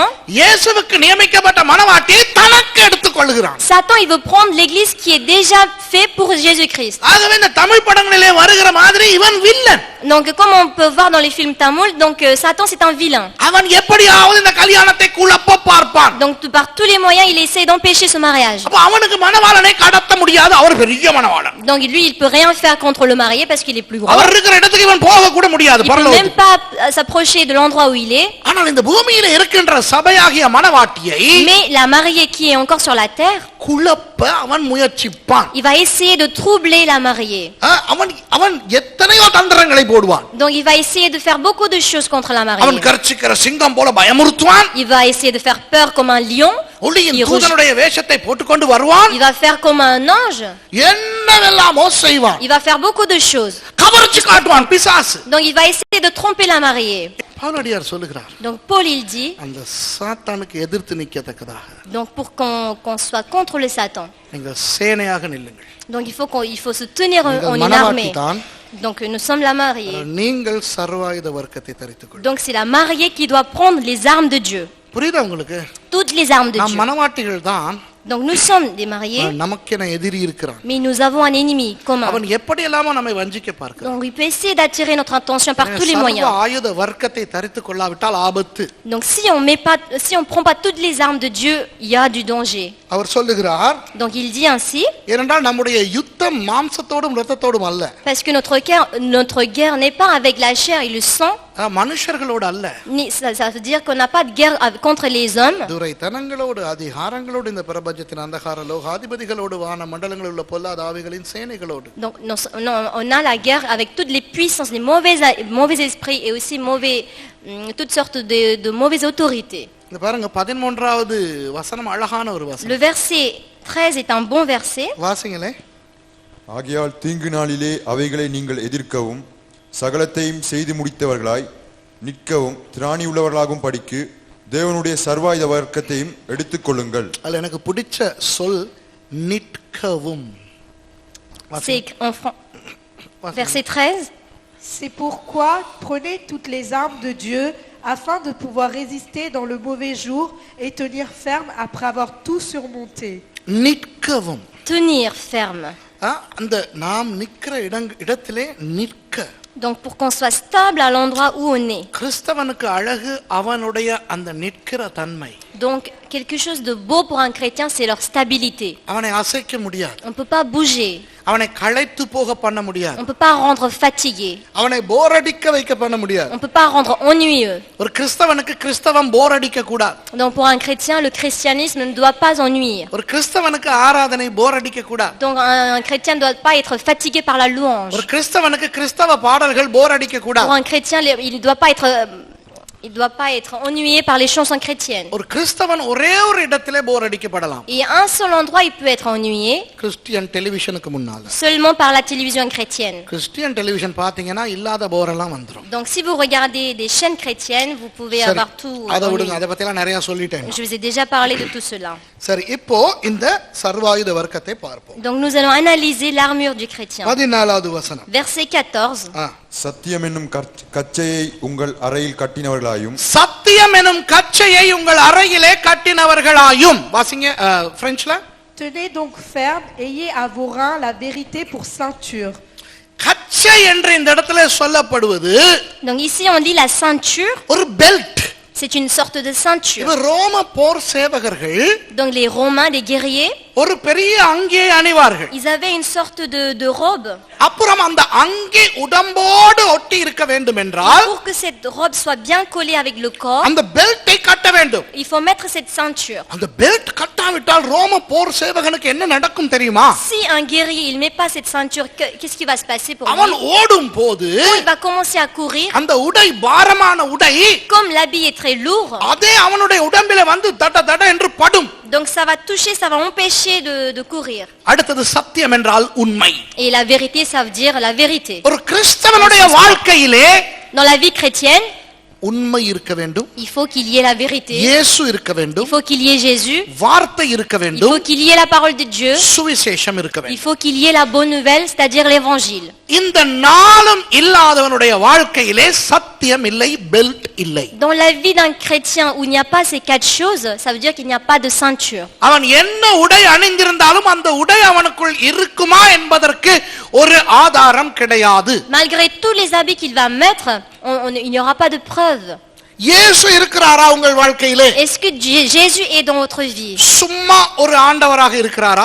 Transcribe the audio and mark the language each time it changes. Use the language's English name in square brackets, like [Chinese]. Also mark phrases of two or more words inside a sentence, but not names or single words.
[Tamil] இயேசுவுக்கு நியமிக்கப்பட்ட மணவாட்டியை தனக்கு எடுத்துக் கொள்கிறான். [French] Satan, il veut prendre l'église qui est déjà faite pour Jésus-Christ. [Tamil] ஆகவே இந்த தமிழ் படங்களிலே வருகிற மாதிரி இவன் வில்லன். [French] Donc comme on peut voir dans les films tamouls, donc Satan c'est un vilain. [Tamil] அவன் எப்படியாவது இந்த கல்யாணத்தை குழப்ப பார்ப்பான். [French] Donc par tous les moyens, il essaie d'empêcher ce mariage. [Tamil] அப்ப அவனுக்கு மணவாளனை கடத்த முடியாது, அவர் பெரிய மணவாளன். [French] Donc lui, il peut rien faire contre le marié parce qu'il est plus grand. [Tamil] அவர் இருக்கிற இடத்துக்கு இவன் போக கூட முடியாது [French] Il peut même [Tamil] பரலோகத்துக்கு. [French] pas s'approcher de l'endroit où il est. [Tamil] ஆனால் இந்த பூமியில இருக்கின்ற சபையாகிய மணவாட்டியை [French] Mais la mariée qui est encore sur la terre, [Tamil] குழப்ப அவன் முயற்சிப்பான். [French] il va essayer de troubler la mariée. [Tamil] அவன் எத்தனையோ தந்திரங்களை போடுவான். [French] Donc il va essayer de faire beaucoup de choses contre la [Tamil] அவன் [French] mariée. [Tamil] கர்ச்சிக்கிற சிங்கம் போல பயமுறுத்துவான். [French] Il va essayer de faire peur comme un lion. [Tamil] ஒளியின் தூதனுடைய வேஷத்தை போட்டுக்கொண்டு வருவான். [French] Il va faire comme un ange. [Tamil] என்னவெல்லாமோ செய்வான். [French] Il va faire beaucoup de choses. [Tamil] கவர்ச்சி காட்டுவான் பிசாசு. [French] Donc il va essayer de tromper la mariée. [Tamil] பவுலடியார் சொல்லுகிறார், [French] Donc Paul il dit, [Tamil] அந்த சாத்தானுக்கு எதிர்த்து நிற்கத்தக்கதாக [French] donc pour qu'on soit contre le Satan, [Tamil] நீங்கள் சேனையாக நில்லுங்கள். [French] donc il faut se tenir en [Tamil] நீங்கள் [French] une [Tamil] மணவாட்டி [French] armée. [Tamil] தான், [French] Donc nous sommes la mariée. [Tamil] நீங்கள் சர்வாயுத வர்க்கத்தை தரித்துக் கொள்ளுங்கள். [French] Donc c'est la mariée qui doit prendre les armes de Dieu. [Tamil] புரியுதா உங்களுக்கு? [French] Toutes les armes de [Tamil] நாம் [French] Dieu. [Tamil] மணவாட்டிகள் தான், [French] Donc nous sommes des mariés, [Tamil] நமக்கென எதிரி இருக்கிறான். [French] mais nous avons un ennemi commun. [Tamil] அவன் எப்படி எல்லாமோ நம்மை வஞ்சிக்க பார்க்கிறான். [French] Donc il peut essayer d'attirer notre attention par tous les [Tamil] சர்வ [French] moyens. [Tamil] ஆயுத வர்க்கத்தை தரித்துக் கொள்ளாவிட்டால் ஆபத்து. [French] Donc si on prend pas toutes les armes de Dieu, il y a du danger. [Tamil] அவர் சொல்லுகிறார், [French] Donc il dit ainsi, [Tamil] ஏனென்றால் நம்முடைய யுத்தம் மாம்சத்தோடும் இரத்தத்தோடும் அல்ல, [French] parce que notre guerre n'est pas avec la chair et le sang, [Tamil] மனுஷர்களோடு அல்ல, [French] ça veut dire qu'on n'a pas de guerre contre les hommes, [Tamil] துரைத்தனங்களோடு அதிகாரங்களோடு இந்த பிரபஞ்சத்தின் அந்தகார லோகாதிபதிகளோடு வான மண்டலங்களில் உள்ள பொல்லாத ஆவிகளின் சேனைகளோடு. [French] donc on a la guerre avec toutes les puissances, les mauvais esprits et aussi toutes sortes de mauvaises autorités. [Tamil] இந்த பாருங்க 13வது வசனம் அழகான ஒரு வசனம். [French] Le verset 13 est un bon verset. [Tamil] வாசிங்களே. ஆகையால் தீங்கு நாளிலே அவைகளை நீங்கள் எதிர்க்கவும் சகலத்தையும் செய்து முடித்தவர்களாய் நிற்கவும் திராணி உள்ளவர்களாகும் படிக்கு தேவனுடைய சர்வாயுத வர்க்கத்தையும் எடுத்துக்கொள்ளுங்கள். அதுல எனக்கு பிடிச்ச சொல் நிற்கவும். [French] C'est verset 13. C'est pourquoi prenez toutes les armes de Dieu afin de pouvoir résister dans le mauvais jour et tenir ferme après avoir tout surmonté. [Tamil] நிற்கவும். [French] Tenir ferme. [Tamil] அந்த நாம் நிற்கிற இடத்திலே நிற்க. [French] Donc pour qu'on soit stable à l'endroit où on est. [Tamil] கிறிஸ்தவனுக்கு அழகு அவனுடைய அந்த நிற்கிற தன்மை. [French] Donc quelque chose de beau pour un chrétien, c'est leur stabilité. [Tamil] அவனை அசைக்க முடியாது. [French] On peut pas bouger. [Tamil] அவனை களைத்து போக பண்ண முடியாது. [French] On peut pas rendre fatigué. [Tamil] அவனை போர் அடிக்க வைக்க பண்ண முடியாது. [French] On peut pas rendre ennuyeux. [Tamil] ஒரு கிறிஸ்தவனுக்கு கிறிஸ்தவம் போர் அடிக்க கூடாது. [French] Donc pour un chrétien, le christianisme ne doit pas ennuyer. [Tamil] ஒரு கிறிஸ்தவனுக்கு ஆராதனை போர் அடிக்க கூடாது. [French] Donc un chrétien ne doit pas être fatigué par la louange. [Tamil] ஒரு கிறிஸ்தவனுக்கு கிறிஸ்தவ பாடல்கள் போர் அடிக்க கூடாது. [French] Pour un chrétien, il ne doit pas être Il ne doit pas être ennuyé par les chansons chrétiennes. [Tamil] ஒரு கிறிஸ்தவன் ஒரே ஒரு இடத்திலே போர் அடிக்கப்படலாம். [French] Et à un seul endroit, il peut être ennuyé, [Tamil] கிறிஸ்டியன் டெலிவிஷனுக்கு முன்னால. [French] seulement par la télévision chrétienne. [English] Christian television [Tamil] பாத்தீங்கன்னா இல்லாத போரெல்லாம் வந்துரும். [French] Donc si vous regardez des chaînes chrétiennes, vous pouvez [Tamil] சரி, [French] avoir tout. [Tamil] அதை விடுங்க, [French] ennuyé. [Tamil] அதை பத்தி எல்லாம் நிறைய சொல்லிட்டேன். [French] Je vous ai déjà parlé de tout cela. [Tamil] சரி, இப்போ இந்த சர்வாயுத வர்க்கத்தை பார்ப்போம். [French] Donc nous allons analyser l'armure du chrétien. [Tamil] 14வது வசனம். [French] Verset 14. [Tamil] சத்தியம் என்னும் கச்சையை உங்கள் அறையில் கட்டினவர்களாயும் சத்தியம் எனும் கச்சையை உங்கள் அறையிலே கட்டினவர்களாயும். வாசிங்க பிரெஞ்சுல. [French] Tenez donc ferme, ayez à vos reins la vérité pour ceinture. [Tamil] கச்சை என்று இந்த இடத்துல சொல்லப்படுவது [French] Donc ici on dit la ceinture, [Tamil] ஒரு பெல்ட். [French] c'est une sorte de ceinture. [Tamil] இவர் ரோம போர் சேவகர்கள் [French] Donc les Romains, les guerriers, [Tamil] ஒரு பெரிய அங்கியை அணிவார்கள். [French] ils avaient une sorte de robe. [Tamil] அப்புறம் அந்த அங்கி உடம்போடு ஒட்டி இருக்க வேண்டும் என்றால் [French] Pour que cette robe soit bien collée avec le corps, [Tamil] அந்த பெல்ட்டை கட்ட வேண்டும். [French] il faut mettre cette ceinture. [Tamil] அந்த பெல்ட் கட்டாவிட்டால் ரோம போர் சேவகனுக்கு என்ன நடக்கும் தெரியுமா? [French] Si un guerrier il met pas cette ceinture, qu'est-ce qui va se passer pour [Tamil] அவன் [French] lui? [Tamil] ஓடும் போது [French] Quand il va commencer à courir, [Tamil] அந்த உடை பாரமான உடை [French] comme l'habit est très lourd, [Tamil] அதே அவனுடைய உடம்பில வந்து தட தட என்று படும். [French] donc ça va toucher, ça va empêcher de courir. [Tamil] அடுத்தது சத்தியம் என்றால் உண்மை. [French] Et la vérité, ça veut dire la vérité. [Tamil] ஒரு கிறிஸ்தவனுடைய வாழ்க்கையிலே [French] Dans la vie chrétienne, [Tamil] உண்மை இருக்க வேண்டும். [French] il faut qu'il y ait la vérité. [Tamil] இயேசு இருக்க [French] Il [Tamil] வேண்டும். [French] faut qu'il y ait Jésus. [Tamil] வார்த்தை இருக்க [French] Il [Tamil] வேண்டும். [French] faut qu'il y ait la parole de Dieu. [Tamil] சுவிசேஷம் இருக்க [French] Il [Tamil] வேண்டும். [French] faut qu'il y ait la bonne nouvelle, c'est-à-dire l'évangile. [Tamil] இந்த நாளும் இல்லாதவனுடைய வாழ்க்கையிலே சத்தியம் இல்லை, பெல்ட் இல்லை. [French] Dans la vie d'un chrétien où il n'y a pas ces quatre choses, ça veut dire qu'il n'y a pas de ceinture. [Tamil] அவன் என்ன உடை அணிந்திருந்தாலும் அந்த உடை அவனுக்குள் இருக்குமா என்பதற்கு ஒரு ஆதாரம் கிடையாது. [French] Malgré tous les habits qu'il va mettre, il n'y aura pas de preuve. [Tamil] இயேசு இருக்கிறாரா உங்கள் வாழ்க்கையிலே? [French] Est-ce que Jésus est dans votre vie? [Tamil] சும்மா ஒரு ஆண்டவராக இருக்கிறாரா?